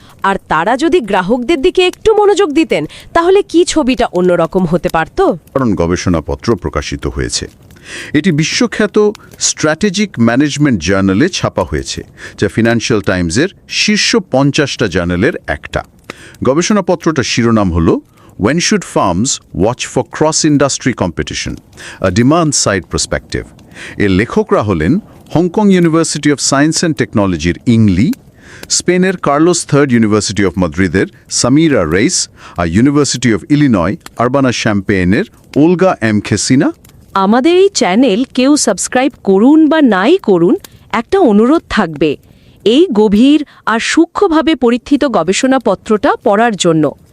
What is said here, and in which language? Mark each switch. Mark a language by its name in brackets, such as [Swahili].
[Bangla] আর তারা যদি গ্রাহকদের দিকে একটু মনোযোগ দিতেন, তাহলে কি ছবিটা অন্যরকম হতে পারত? কারণ গবেষণাপত্র প্রকাশিত হয়েছে। এটি বিশ্বখ্যাত স্ট্র্যাটেজিক ম্যানেজমেন্ট জার্নালে ছাপা হয়েছে, যা ফিনান্সিয়াল টাইমসের শীর্ষ 50টা জার্নালের একটা। গবেষণাপত্রটার শিরোনাম হল [English] When should firms watch for cross-industry competition? A demand-side perspective. [Bangla] এর লেখকরা হলেন Hong Kong university of science and টেকনোলজির ইং লি, স্পেনের কার্লোস III ইউনিভার্সিটি অফ মাদ্রিদের Samira Reis, আর university of Illinois আরবানা-শ্যাম্পেইনের Olga M খেসিনা। আমাদের এই চ্যানেল কেউ সাবস্ক্রাইব করুন বা নাই করুন, একটা অনুরোধ থাকবে, এই গভীর আর সূক্ষ্মভাবে পরীক্ষিত গবেষণাপত্রটা পড়ার জন্য।